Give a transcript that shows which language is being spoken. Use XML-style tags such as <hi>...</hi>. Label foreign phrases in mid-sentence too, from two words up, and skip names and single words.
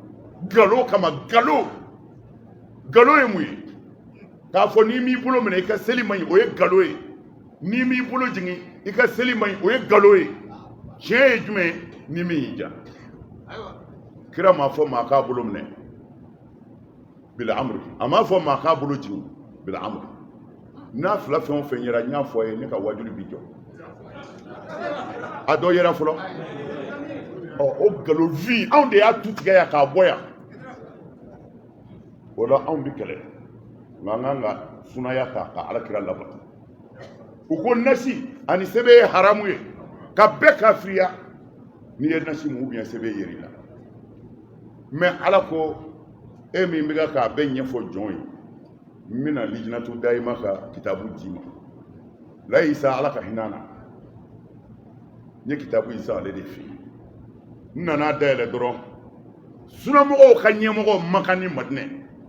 <bm>galo kama galo ye mun ye k'a fɔ n'i m'i bolo minɛ i ka seli man ɲi o ye galo ye n'i m'i bolo jigin i ka seli man ɲi o ye galo ye tiɲɛ ye jumɛn ni min y'i ja kira m'a fɔ maa k'a bolo minɛ</bm> <ar>بالأمر</ar> <bm>a m'a fɔ maa k'a bolo jigin</bm> <ar>بالأمر</ar> <bm>n'a fila fɛn o fɛn yera n y'a fɔ a ye ne ka wajulu bi jɔ a dɔ yera fɔlɔ o galofin anw de y'a tu tigɛ yan k'a bɔ yan o la anw bi kɛlɛ nka an kan ka sunaya ta ka alakira labato u ko nasi ani sɛbɛn ye haramu ye ka bɛɛ kafiriya n'i ye nasi mun bien sɛbɛn yeri la mais ala ko e min bɛ k'a bɛɛ ɲɛfɔ jɔn ye n bɛna lijinatu dayima ka kitabu d'i ma la isa ala ka hinɛ na n ye kitabu isa ale de f'i ye n nana dayɛlɛ dɔrɔn sunamɔgɔw ka ɲɛmɔgɔ Maka ni Madinɛ</bm>